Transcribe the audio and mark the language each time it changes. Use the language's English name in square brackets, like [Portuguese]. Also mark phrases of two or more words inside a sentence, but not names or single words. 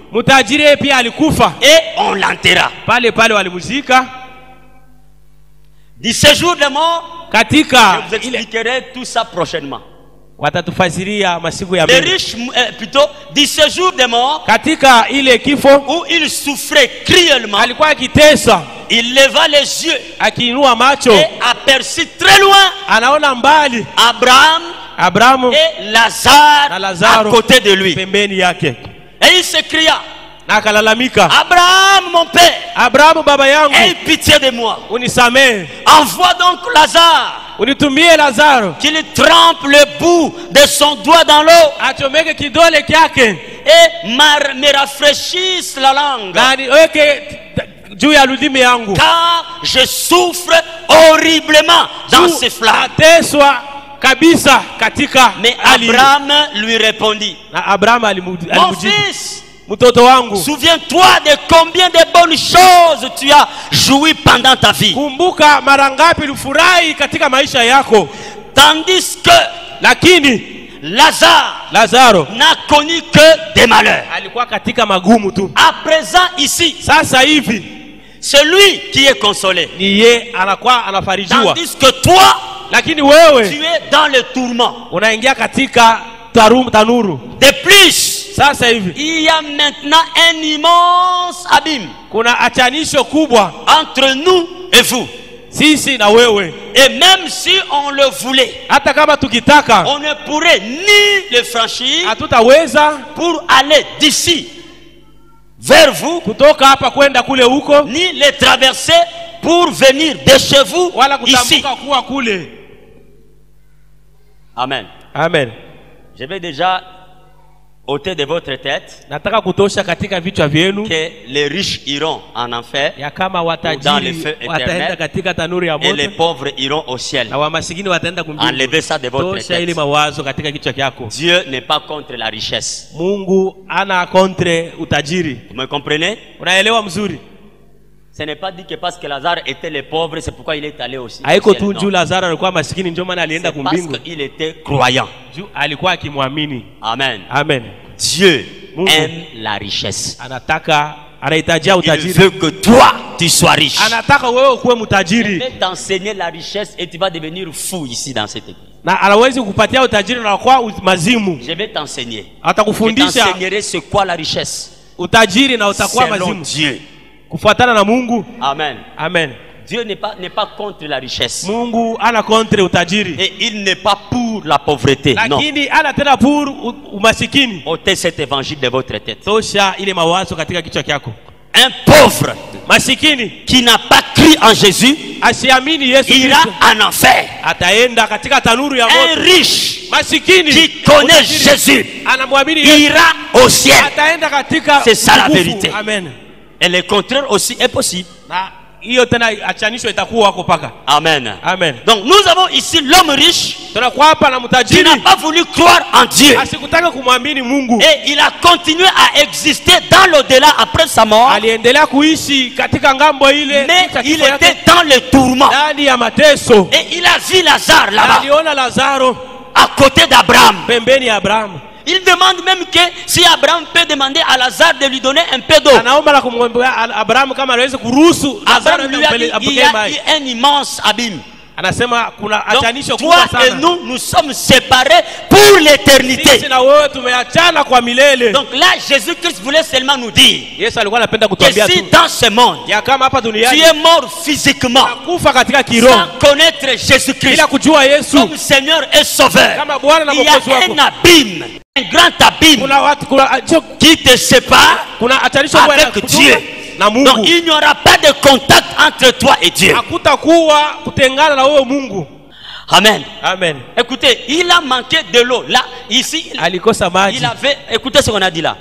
[Swahili] Mtajiri pia alikufa. [French] Et on l'enterra. [Swahili] Pale pale walimuzika. [French] Du séjour de mort, [Swahili] katika [French] je vous expliquerai tout ça prochainement. [Swahili] Watatufasiria masiku ya mbele. [French] Les riches plutôt du séjour de mort, [Swahili] katika ile kifo [French] où il souffrait cruellement. [Swahili] Alikuwa akitesa. [French] Il leva les yeux. [Swahili] Akiinua macho. [French] Et aperçut très loin. [Swahili] Anaona mbali. [French] Abraham et Lazare à côté de lui. [Swahili] Pembeni yake. [French] Et il s'écria. [Swahili] Akalalamika. [French] Abraham mon père. [Swahili] Abraham baba yangu. [French] Aie pitié de moi. [Swahili] Unisamehe. [French] Envoie donc Lazare. [Swahili] Unitumie Lazaro. [French] Qu'il trempe le bout de son doigt dans l'eau. [Swahili] Achomeke kidole kyake. [French] Et me rafraîchisse la langue. [Swahili] Juu ya ludimi yangu. [French] Car je souffre horriblement dans ces flammes. [Swahili] Ateswa kabisa katika. [French] Mais Abraham lui répondit. Abraham mon fils. [Swahili] Mtoto wangu, [French] souviens-toi de combien de bonnes choses tu as joui pendant ta vie. [Swahili] Kumbuka mara ngapi ulifurahi katika maisha yako. [French] Tandis que [Swahili] lakini Lazaro [French] n'a connu que des malheurs. [Swahili] Alikuwa katika magumu tu. [French] À présent ici, [Swahili] sasa hivi, [French] c'est lui qui est consolé. [Swahili] Ni yeye anakuwa anafarijiwa. [French] Tandis que toi, [Swahili] lakini wewe, [French] tu es dans le tourment. [Swahili] Unaingia katika tanuru. [French] De plus, [Swahili] sasa hivi, [French] il y a maintenant un immense abîme. [Swahili] Kuna achanisho kubwa [French] entre nous et vous. [Swahili] Sisi na wewe. [French] Et même si on le voulait, [Swahili] hata kama tukitaka, [French] on ne pourrait ni le franchir, [Swahili] hatutaweza [French] pour aller d'ici vers vous, [Swahili] kutoka hapa kwenda kule huko, [French] ni le traverser pour venir de chez vous [Swahili] wala [French] ici. [Swahili] Kuwa kule. Amen. Amen. [French] Je vais déjà ôter de votre tête [Swahili] nataka kutosha katika vichwa vyenu [French] que les riches iront en enfer, [Swahili] ya kama watajiri wataenda katika tanuri ya moto, [French] et les pauvres iront au ciel. [Swahili] Na wamasikini wataenda kumbinguni. [French] Enlevez ça de votre tête. [Swahili] Ili mawazo katika kichwa chako. [French] Dieu n'est pas contre la richesse. [Swahili] Mungu ana contre utajiri. [French] Vous me comprenez? [Swahili] Unaelewa mzuri? [French] Ce n'est pas dit que parce que Lazare était le pauvre, c'est pourquoi il est allé aussi. [Swahili] Haiko tu juu Lazaro alikuwa maskini ndio maana alienda kumbingu. [French] Parce qu'il était croyant. [Swahili] Juu alikuwa akimwamini. Amen. Amen. [French] Dieu aime la richesse. [Swahili] Anataka, anahitajia utajiri. [French] Il veut que toi tu sois riche. [Swahili] Anataka wewe ukuwe mtajiri. [French] Il veut t'enseigner la richesse et tu vas devenir fou ici dans cette église. [Swahili] Na anaweza kukupatia utajiri na kwa mazimu. [French] Je vais t'enseigner. [Swahili] Atakufundisha. [French] Je t'enseignerai c'est quoi la richesse. [Swahili] Utajiri na utakuwa mazimu. Dieu. Kufuatana na Mungu. Amen. Amen. [French] Dieu n'est pas contre la richesse. [Swahili] Mungu ana contre utajiri. [French] Et il n'est pas pour la pauvreté. [Swahili] Lakini ana tena pour umasikini. [French] Ôtez cet évangile de votre tête. [Swahili] Tosha ile mawazo katika kichwa chako. [French] Un pauvre [Swahili] masikini [French] qui n'a pas cru en Jésus [Swahili] asiamini Yesu [French] ira en enfer. [Swahili] Ataenda katika tanuru ya moto. [French] Un riche [Swahili] masikini [French] qui connaît Jésus [Swahili] anamwamini [French] ira au ciel. [Swahili] Ataenda katika. [French] C'est ça la vérité. Amen. Et le contraire aussi est possible. [Swahili] Hiyo tena achanisho itakuwa wako paka. Amen. Amen. [French] Donc nous avons ici l'homme riche qui n'a pas voulu croire en Dieu. [Swahili] Asikutaka kumwamini Mungu. [French] Et il a continué à exister dans l'au-delà après sa mort. [Swahili] Aliendelea kuishi katika ngambo ile. [French] Mais il était dans le tourment. [Swahili] Ndani ya mateso. [French] Et il a vu Lazare là-bas. [Swahili] Aliona Lazaro [French] à côté d'Abraham. [Swahili] Pembeni ya Abraham. [French] Il demande même que si Abraham peut demander à Lazare de lui donner un peu d'eau. [Swahili] Abraham kama anaweza kuruhusu [French] Lazaro lui a dit il y a un immense abîme. [Swahili] Anasema kuna achanisho kubwa sana. [French] Toi et nous sommes séparés pour l'éternité. [Swahili] Sisi na wewe tumeachana kwa milele. [French] Donc là Jésus-Christ voulait seulement nous dire [Swahili] Yesu alikuwa anapenda kutuambia tu. [French] Si dans ce monde [Swahili] ya kama hapa duniani [French] tu es mort physiquement [Swahili] kufa katika kiroho [French] sans connaître Jésus-Christ [Swahili] bila kujua Yesu [French] comme Seigneur et Sauveur, [Swahili] kama Bwana na Mwokozi wako, [French] il y a un abîme un grand abîme qui te sépare avec Dieu. Donc il n'y aura pas de contact entre toi et Dieu. Amen. Amen. Écoutez, il a manqué de l'eau. Là, ici, il avait, écoutez ce qu'on a dit là.